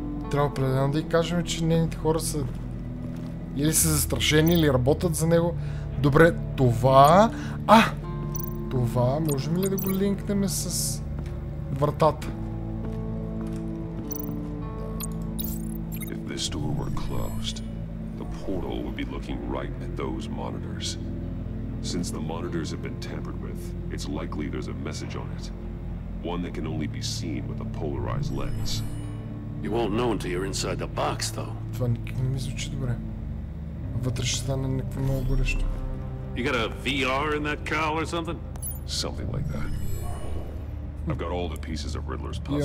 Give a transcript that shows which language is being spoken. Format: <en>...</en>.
<bg>Трябва определено да й кажем, че нейните хора са или са застрашени, или работят за него. Добре, това... Това, можем ли да го линкнем с вратата?</bg> <en>If this door were closed, the portal would be looking right at those monitors. Since the monitors have been tampered with, it's likely there's a message on it. One that can only be seen with a polarized lens. You won't know until you're inside the box, though.</en> <bg>Това никак не ми звучи добре. Вътре ще стане някакво много горещо.</bg> <en>You got a VR in that cowl or something? Something like that. I've got all the pieces of Riddler's puzzle.</en>